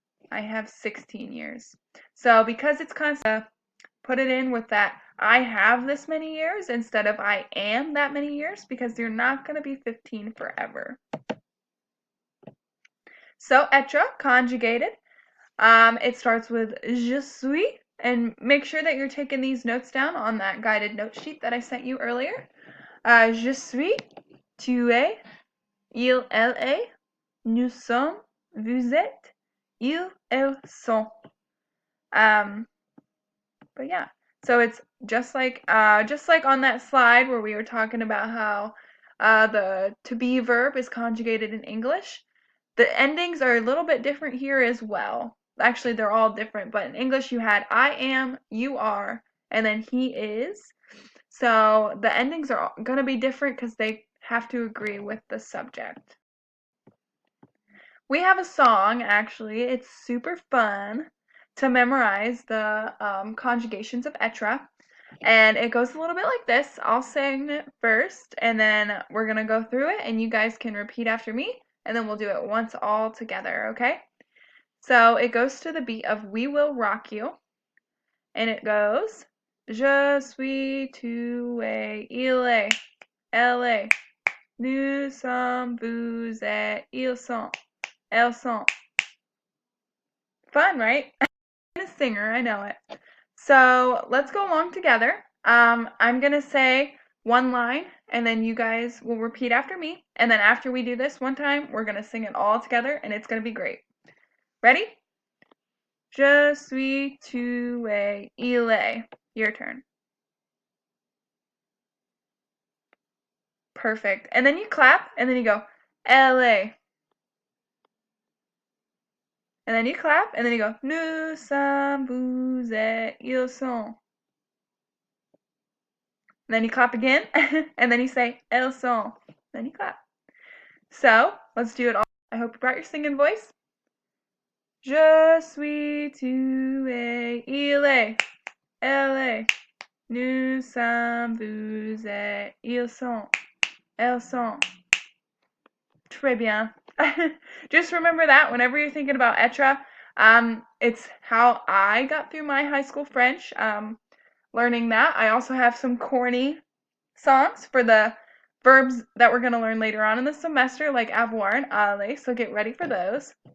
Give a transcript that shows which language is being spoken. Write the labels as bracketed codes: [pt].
[en] I have 16 years. So because it's constant, put it in with that I have this many years instead of I am that many years, because you're not going to be 15 forever. So être, conjugated, it starts with [fr] je suis, [en] and make sure that you're taking these notes down on that guided note sheet that I sent you earlier. [fr] Je suis, tu es, il, elle est, nous sommes, vous êtes, ils, elles sont. [en] But yeah, so it's just like on that slide where we were talking about how the to be verb is conjugated in English. The endings are a little bit different here as well. Actually, they're all different, but in English you had I am, you are, and then he is. So the endings are going to be different because they have to agree with the subject. We have a song, actually. It's super fun to memorize the conjugations of etra. And it goes a little bit like this. I'll sing it first, and then we're going to go through it, and you guys can repeat after me, and then we'll do it once all together, okay? So it goes to the beat of We Will Rock You, and it goes, [fr] Je suis, tu es, il est, elle est, nous sommes, vous êtes, ils sont, elles sont. [en] Fun, right? I'm a singer, I know it. So let's go along together. I'm going to say one line, and then you guys will repeat after me. And then after we do this one time, we're going to sing it all together, and it's going to be great. Ready? [fr] Je suis, tu es, il est. [en] Your turn. Perfect. And then you clap, and then you go, [fr] elle est. [en] And then you clap, and then you go, [fr] nous sommes, vous êtes, ils sont. [en] And then you clap again, and then you say, [fr] elles sont. [en] Then you clap. So, let's do it all. I hope you brought your singing voice. [fr] Je suis, tu es, il est, elle est, nous sommes, vous êtes, ils sont, elles sont. Très bien. [en] Just remember that whenever you're thinking about etra. It's how I got through my high school French, learning that. I also have some corny songs for the verbs that we're going to learn later on in the semester, like avoir and aller, so get ready for those.